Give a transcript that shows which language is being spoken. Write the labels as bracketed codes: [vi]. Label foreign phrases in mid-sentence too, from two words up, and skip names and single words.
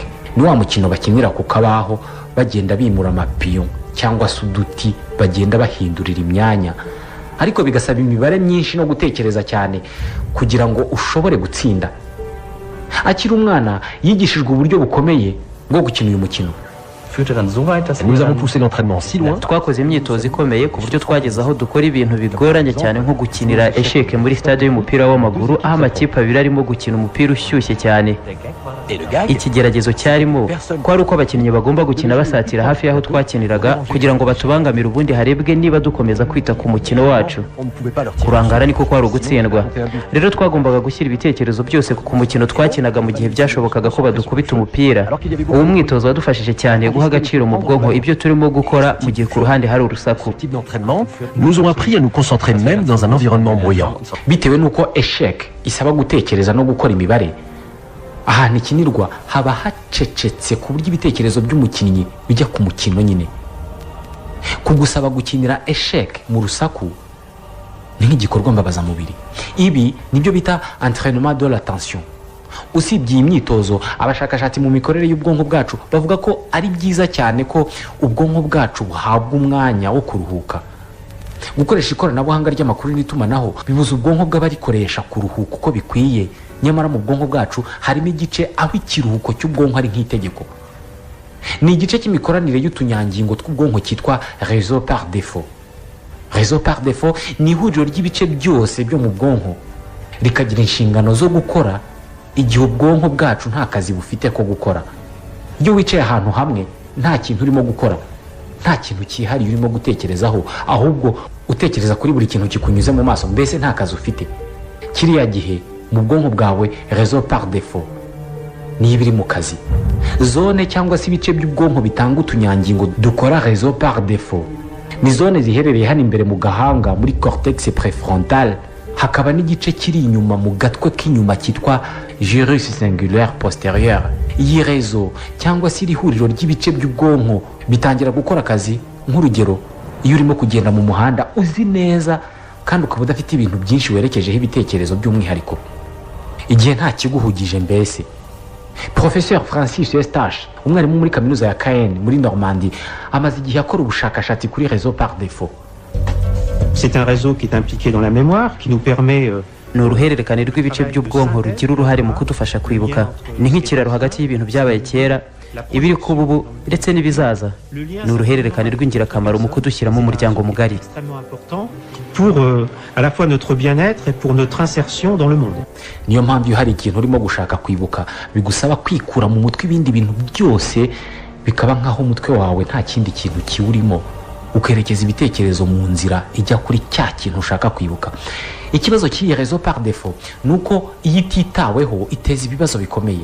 [rw] Ni wa mukino bakinira ku kabaho bagenda bimura amapiyo cyangwa se uduti bagenda bahindurira imyanya, ariko bigasaba imibare myinshi no gutekereza cyane kugira ngo ushobore gutsinda. Akiri umwana yigishijwe uburyo bukomeye bwo gukina uyu mukino. [fr] Nous avons poussé l'entraînement si loin. [rw] Twakoze imyitozo ikomeye ku buryo twageze aho dukora ibintu bigoranye cyane nko gukinira échec muri stade y'umupira w'amaguru aho amakipe abiri arimo gukina umupira ushyushye cyane. Ikigeragezo cyarimo ko ari uko abakinnyi bagomba gukina basatira hafi y'aho twakiniraga kugira ngo batubangamire, ubundi harebwe niba dukomeza kwita ku mukino wacu. Kurangara niko kwari ugutsindwa. Rero twagombaga gushyira ibitekerezo byose ku mukino twakinaga mu gihe byashobokaga ko badukubita umupira. Uwo mwitozo wadufashije cyane guha agaciro mu bwonko ibyo turimo gukora mu gihe ku ruhande hari urusaku. [fr] Nous ont appris à nous concentrer même dans un environnement bruyant. [rw] Bitewe nuko échec isaba gutekereza no gukora imibare, ahantu ikinirwa haba hacecetse ku buryo ibitekerezo by'umukinnyi bijya ku mukino nyine. Kugusaba gukinira échec mu rusaku ni nk'igikorwa mbabazamubiri. Ibi nibyo bita [fr] entraînement de l'attention. [rw] Usibye iyi myitozo, abashakashatsi mu mikorere y'ubwonko bwacu bavuga ko ari byiza cyane ko ubwonko bwacu buhabwa umwanya wo kuruhuka. Gukoresha ikoranabuhanga ry'amakuru n'itumanaho bibuza ubwonko bw'abarikoresha kuruhuka uko bikwiye, nyamara mu bwonko bwacu harimo igice aho ikiruhuko cy'ubwonko ari nk'itegeko. Ni igice cy'imikoranire y'utunyangingo tw'ubwonko cyitwa [fr] réseau par défaut. Réseau par défaut [rw] ni ihuriro ry'ibice byose byo mu bwonko, rikagira inshingano zo gukora igihe ubwonko bwacu nta kazi bufite ko gukora. Iyo wicaye ahantu hamwe nta kintu urimo gukora, nta kintu cyihariye urimo gutekerezaho, ahubwo utekereza kuri buri kintu kikunyuze mu maso, mbese nta kazi ufite, kiriya gihe mu bwonko bwawe [fr] réseau par défaut [rw] niyo biri mu kazi. Zone cyangwa se ibice by'ubwonko bitanga utunyangingo dukora [fr] réseau par défaut [rw] ni zone ziherereye hano imbere mu gahanga muri [fr] cortex préfrontal, [rw] hakaba n'igice kiri inyuma mu gatwe k'inyuma cyitwa [fr] gyrus singulaire postérieur. [rw] Iyi réseau cyangwa se iri huriro ry'ibice by'ubwonko bitangira gukora akazi. Nk'urugero, iyo urimo kugenda mu muhanda uzi neza kandi ukaba udafite ibintu byinshi werekejeho ibitekerezo by'umwihariko, igihe nta kiguhugije mbese. Professeur Francis Eustache, umwarimu muri kaminuza ya Caen muri Normandie, amaze igihe akora ubushakashatsi kuri réseau par défaut. [fr] C'est un réseau qui est impliqué dans la mémoire, qui nous permet [rw] ni uruhererekane rw'ibice by'ubwonko rugira uruhare mu kudufasha kwibuka. Ni nk'ikiraro hagati y'ibintu byabaye kera ibiri kuba ubu ndetse n'ibizaza ni uruhererekane rw'ingirakamaro mu kudushyira mu muryango mugari [fr] pour à la fois notre bien-être et pour notre insertion dans le monde. [rw] niyo mpamvu iyo hari ikintu urimo gushaka kwibuka bigusaba kwikura mu mutwe ibindi bintu byose bikaba nk'aho umutwe wawe nta kindi kintu kiwurimo ukerekeza ibitekerezo mu nzira ijya kuri cya kintu ushaka kwibuka. Ikibazo cy'iyi [fr] rezo par defo [rw] ni uko iyo ititaweho iteza ibibazo bikomeye.